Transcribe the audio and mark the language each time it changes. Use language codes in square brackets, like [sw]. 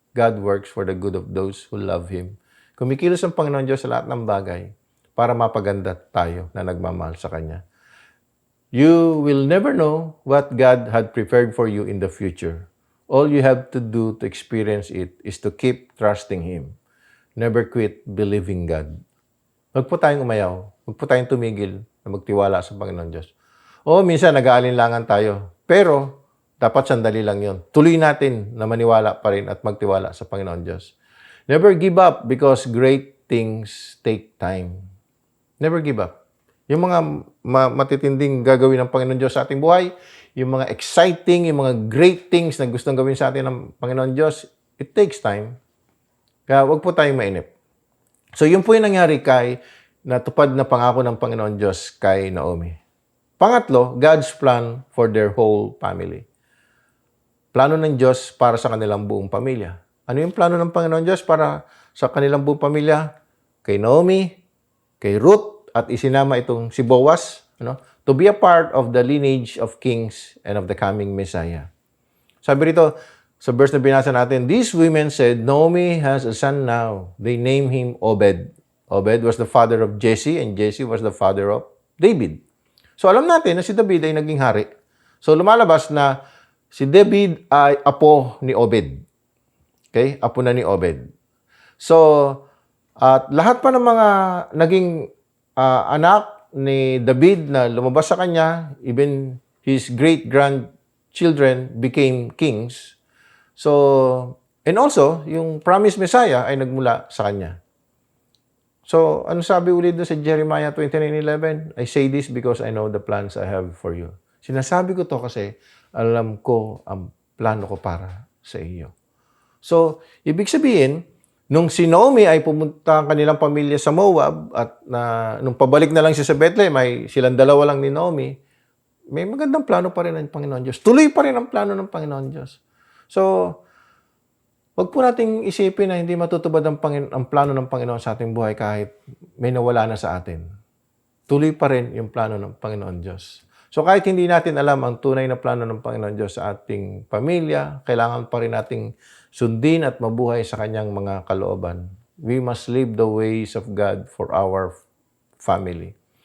[en] God works for the good of those who love Him. [tl] Kumikilos ang Panginoon Diyos sa lahat ng bagay para mapaganda tayo na nagmamahal sa Kanya. [en] You will never know what God had prepared for you in the future. All you have to do to experience it is to keep trusting Him. Never quit believing God. [tl] Huwag po tayong umayaw. Huwag po tayong tumigil na magtiwala sa Panginoon Diyos. O minsan nag-aalinlangan tayo. Pero dapat sandali lang yon. Tuloy natin na maniwala pa rin at magtiwala sa Panginoon Diyos. [en] Never give up because great things take time. Never give up. [tl] Yung mga matitinding gagawin ng Panginoon Diyos sa ating buhay, yung mga exciting, yung mga great things na gustong gawin sa atin ng Panginoon Diyos, [en] it takes time. [tl] Kaya huwag po tayong mainip. So yun po yung nangyari kay natupad na pangako ng Panginoon Diyos kay Naomi. [en] Pangatlo, God's plan for their whole family. [tl] Plano ng Diyos para sa kanilang buong pamilya. Ano yung plano ng Panginoon Diyos para sa kanilang buong pamilya? Kay Naomi, kay Ruth, at isinama itong si Boaz, [en] to be a part of the lineage of kings and of the coming Messiah. [tl] Sabi rito, sa verse na binasa natin, [en] these women said, Naomi has a son now. They named him Obed. Obed was the father of Jesse, and Jesse was the father of David. [tl] So alam natin na si David ay naging hari. So lumalabas na si David ay apo ni Obed. Okay? Apo na ni Obed. So, at lahat pa ng mga naging anak ni David na lumabas sa kanya, [en] even his great-grandchildren became kings. [tl] So, and also, yung promised Messiah ay nagmula sa kanya. So, ano sabi ulit doon sa Jeremiah 29:11? [en] I say this because I know the plans I have for you. [tl] Sinasabi ko to kasi alam ko ang plano ko para sa iyo. So, ibig sabihin, nung si Naomi ay pumunta ang kanilang pamilya sa Moab at nung pabalik na lang siya sa Bethlehem, ay silang dalawa lang ni Naomi, may magandang plano pa rin ng Panginoon Diyos. Tuloy pa rin ang plano ng Panginoon Diyos. So, wag po nating isipin na hindi matutupad ang plano ng Panginoon sa ating buhay kahit may nawala na sa atin. Tuloy pa rin yung plano ng Panginoon Diyos. So, kahit hindi natin alam ang tunay na plano ng Panginoon Diyos sa ating pamilya, kailangan pa rin nating sundin at mabuhay sa kanyang mga kalooban. [en] We must live the ways of God for our family.